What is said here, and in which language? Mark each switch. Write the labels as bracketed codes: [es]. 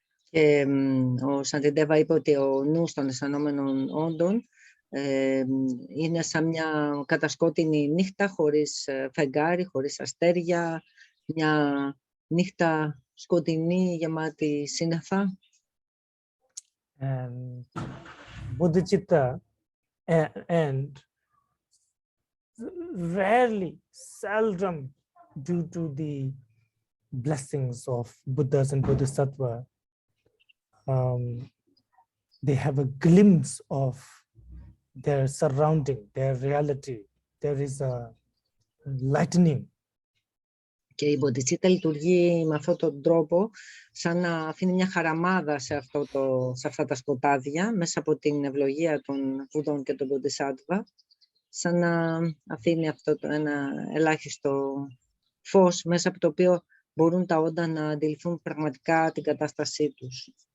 [el] Και ο Shantideva είπε ότι ο νους των αισθανόμενων όντων είναι σαν μια κατασκότεινη νύχτα χωρίς φεγγάρι, χωρίς αστέρια, μια νύχτα σκοτεινή γεμάτη σύννεφα. [en] And Bodhicitta and rarely, seldom, due to the blessings of Buddhas and Bodhisattva, they have a glimpse of their surrounding, their reality. There is a lightening. [el] Και η Bodhicitta λειτουργεί με αυτόν τον τρόπο σαν να αφήνει μια χαραμάδα σε αυτά τα σκοτάδια μέσα από την ευλογία των Βουδών και των Bodhisattva, σαν να αφήνει αυτό ένα ελάχιστο φως μέσα από το οποίο μπορούν τα όντα να αντιληφθούν πραγματικά την κατάστασή τους.